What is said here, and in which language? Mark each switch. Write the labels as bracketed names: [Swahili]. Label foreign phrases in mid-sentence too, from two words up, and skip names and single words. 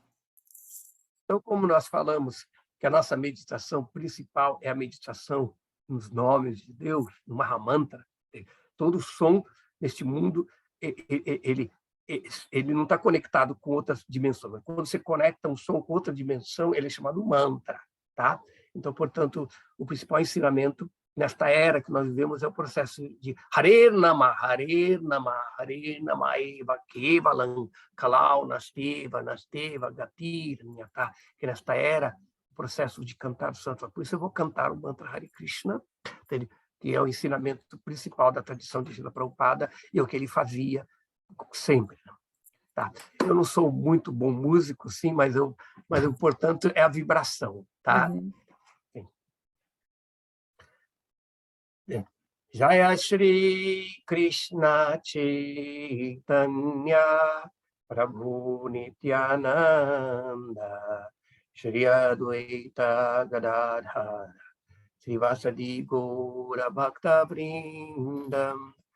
[Portuguese] Então, como nós falamos que a nossa meditação principal é a meditação nos nomes de Deus, no Mahamantra, todo som neste mundo, ele não está conectado com outras dimensões. Quando você conecta um som com outra dimensão, ele é chamado mantra. Tá? Então, portanto, o principal ensinamento nesta era que nós vivemos é o processo de [Sanskrit] हरे नाम, हरे नाम, हरे नाम एव केवलम्, कलौ नास्तेव, नास्तेव, गतिर्, [Portuguese] tá? Que nesta era, o processo de cantar o santo. Por isso eu vou cantar o mantra Hare Krishna, que é o ensinamento principal da tradição de Srila Prabhupada, e é o que ele fazia sempre. Tá? Eu não sou muito bom músico, sim, mas portanto, é a vibração. Tá? Uhum. [Sanskrit] जय श्री कृष्ण चैतन्य प्रभु नित्यानन्द श्री अद्वैत गदाधर श्रीवासादि गौर भक्त वृन्दम्